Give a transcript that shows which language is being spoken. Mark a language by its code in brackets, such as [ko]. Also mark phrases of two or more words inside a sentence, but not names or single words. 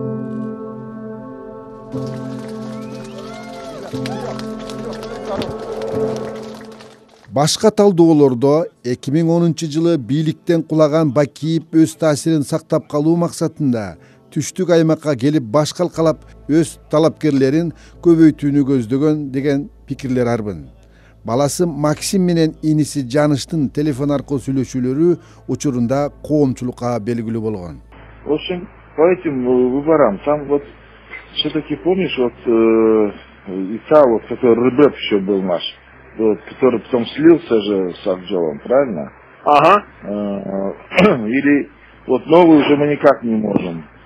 [ky] Башка талдоолордо 2010 жылы бийликтен кулаган Бакиев өз таасирин сактап калуу максатында түштүк аймакка келип баш калкалап өз талапкерлерин көбөйтүүнү көздөгөн деген пикирлер арбын. Баласы Максим менен иниси Жаныштын телефон аркылуу сүйлөшүүлөрү учурунда коомчулукка белгилүү болгон. [ru] В общем, по этим выборам, там вот все-таки помнишь, вот Иса, вот который Рыбев еще был наш, вот, который потом слился же с Акжелом, правильно? Ага. Или вот новую уже мы никак не можем.